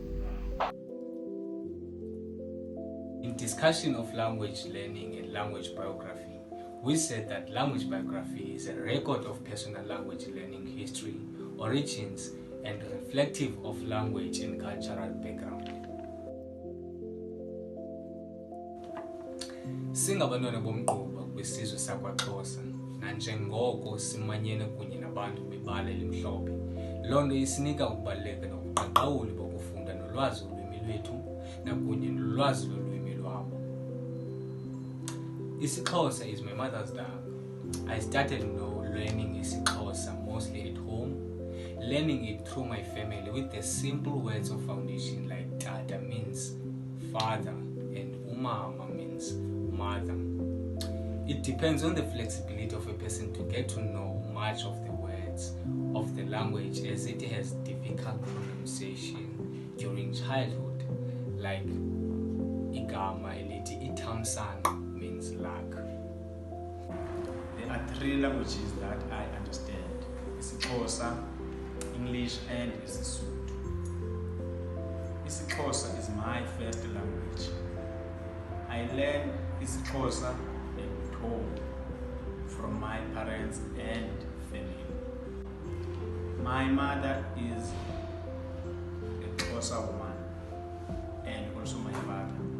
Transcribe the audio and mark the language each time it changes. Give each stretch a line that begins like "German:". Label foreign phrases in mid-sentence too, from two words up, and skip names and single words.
English: In discussion of language learning and language biography, we said that language biography is a record of personal language learning history, origins, and reflective of language and cultural background.
Xhosa: Singabantwana bomgquba besizwe sakwaXhosa nanjengoko simanyene kunye nabantu bebala elimhlophe, loo nto isinika ukubaluleka nobuqaqawuli bokufunda nolwazi ulwimi lwethu nakunye nolwazi lolwimi lwabo.
English: IsiXhosa is my mother's tongue. I started learning isiXhosa mostly at home, learning it through my family with the simple words of foundation like Tata means father and Umama means mother. It depends on the flexibility of a person to get to know much of the words of the language as it has difficult pronunciation during childhood, like
Xhosa: igama elithi ithamsanqa
English: means luck. There are three languages that I understand: isiXhosa, English, and isiSotho. isiXhosa is my first language. I learned isiXhosa at home from my parents and family. My mother is a Xhosa woman and also my father.